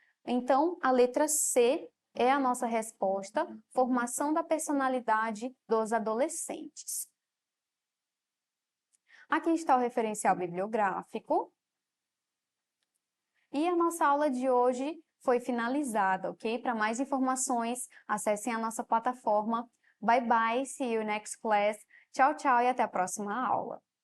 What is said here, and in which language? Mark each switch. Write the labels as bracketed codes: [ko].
[pt] Então, a letra C é a nossa resposta, formação da personalidade dos adolescentes. Aqui está o referencial bibliográfico. E a nossa aula de hoje foi finalizada, ok? Para mais informações, acessem a nossa plataforma. [en] Bye bye, see you next class. [pt] Tchau, tchau e até a próxima aula.